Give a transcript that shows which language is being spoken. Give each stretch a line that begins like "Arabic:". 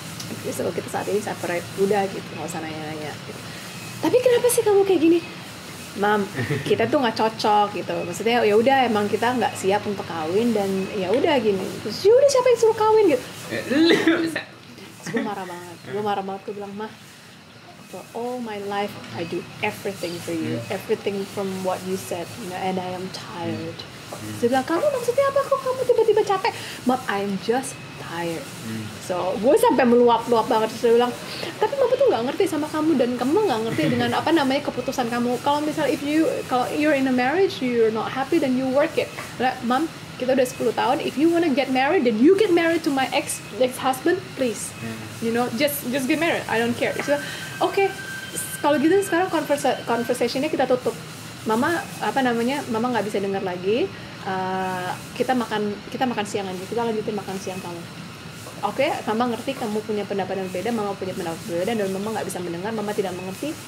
Indonesian: Jadi kalau kita saat ini separate, udah gitu, nggak usah nanya-nanya gitu. Tapi kenapa sih kamu kayak gini? Mam, kita tuh nggak cocok gitu. Maksudnya ya udah, emang kita nggak siap untuk kawin dan ya udah gini. Terus ya udah, siapa yang suruh kawin gitu? Terus gue marah banget. Gue bilang, mah,
English: for all my life I do everything for you, everything from what you said, and I am tired.
Indonesian: Dia bilang, kamu maksudnya apa? Kok kamu tiba-tiba capek? Mam,
English: I'm just tired.
Indonesian: So gue sampai meluap-luap banget. Terus dia bilang, tapi mama tuh nggak ngerti sama kamu dan kamu nggak ngerti dengan keputusan kamu. Kalau misal kalau
English: you're in a marriage, you're not happy, then you work it. Mam,
Indonesian: kita udah 10 tahun.
English: If you wanna get married, then you get married to my ex-husband, please. You know, just get married. I don't care. So, okay.
Indonesian: Kalau gitu sekarang conversationnya kita tutup. Mama Mama nggak bisa dengar lagi. Kita makan siang aja. Kita lanjutin makan siang kamu. Oke, Mama ngerti kamu punya pendapat yang berbeda, Mama punya pendapat berbeda, dan Mama nggak bisa mendengar, Mama tidak mengerti.